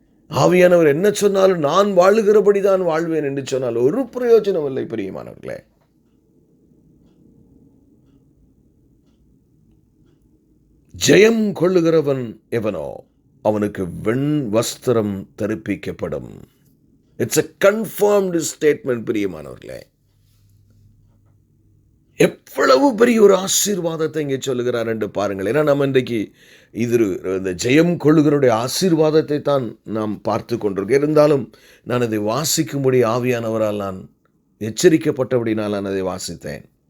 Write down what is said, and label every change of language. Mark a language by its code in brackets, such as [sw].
[ta] ஆவியானவர் என்ன சொன்னாலும் நான் வாழுகிறபடி தான் வாழ்வேன் என்று சொன்னால் ஒரு பிரயோஜனம் இல்லை பிரியமானவர்களே. ஜெயம் கொள்ளுகிறவன் எவனோ அவனுக்கு வெண் வஸ்திரம் தரிப்பிக்கப்படும். [en] it's a confirmed statement [ta] பிரியமானவர்களே. எவ்வளவு பெரிய ஒரு ஆசீர்வாதத்தை இங்கே சொல்லுகிறார் என்று பாருங்கள். ஏன்னா நம்ம இன்றைக்கு இந்த ஜெயம் கொள்ளுகிறவருடைய ஆசீர்வாதத்தை தான் நாம் பார்த்து கொண்டிருக்கோம். இருந்தாலும் நான் அதை வாசிக்கும்படி ஆவியானவரால் நான் எச்சரிக்கப்பட்டபடினால் நான் அதை வாசித்தேன்.